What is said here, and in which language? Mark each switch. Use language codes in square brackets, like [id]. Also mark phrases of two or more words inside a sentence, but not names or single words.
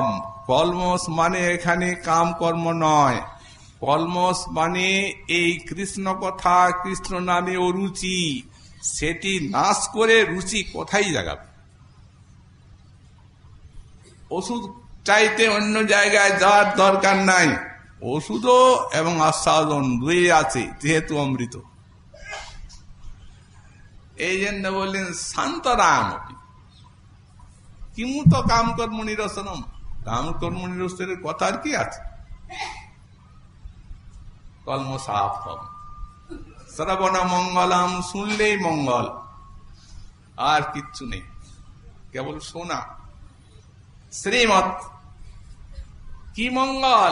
[bn] কলমস মানে এখানে কাম কর্ম নয়, কলমস মানে এই কৃষ্ণ কথা, কৃষ্ণ নামে ও রুচি, সেটি নাশ করে রুচি কোথায় জাগাবে? ওষুধ চাইতে অন্য জায়গায় যাওয়ার দরকার নাই, ওষুধও এবং আস্বাদন দুই আছে যেহেতু অমৃত। এই জন্য বললেন শান্তরাম, [sa] কিমুত কাম কর্মণি রসনম, কাম কর্মণি [bn] রসের কথা আর কি আছে? কলম সাফ হবে। [sa] শ্রবণ মঙ্গলম, [bn] শুনলেই মঙ্গল, আর কিচ্ছু নেই, কেবল শোনা। শ্রীমৎ কি মঙ্গল?